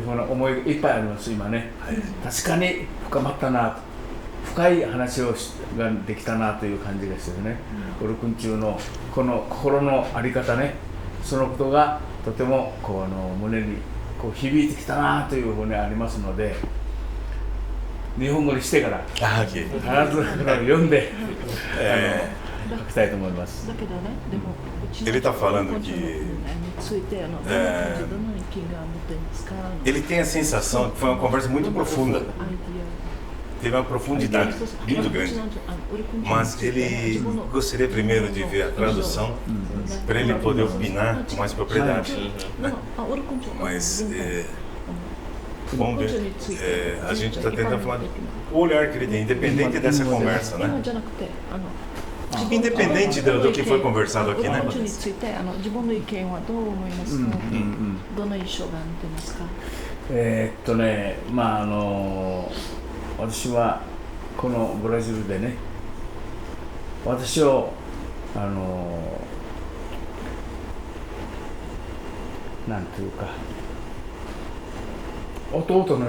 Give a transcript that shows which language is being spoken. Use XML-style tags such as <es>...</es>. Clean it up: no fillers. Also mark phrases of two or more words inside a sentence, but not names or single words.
<ja>ふうな思いがいっぱいあります今ね、はい、確かに深まったなと、深い話ができたなという感じがしてね、ウルクン中のこの心の在り方ね、そのことがとても胸に響いてきたなというふうにありますので、日本語にしてから必ず読んで書きたいと思います。</ja> <pt>Ele está falando que ele tem a sensação que foi uma conversa muito profunda, teve uma profundidade muito grande, mas ele gostaria primeiro de ver a tradução para ele poder opinar com mais propriedade, né? Mas vamos ver, a gente está tentando falar o olhar que ele tem, independente dessa conversa, né? Independente do que foi conversado aqui, né?</pt> <ja>私はこのブラジルでね、私をなんていうか弟の</ja>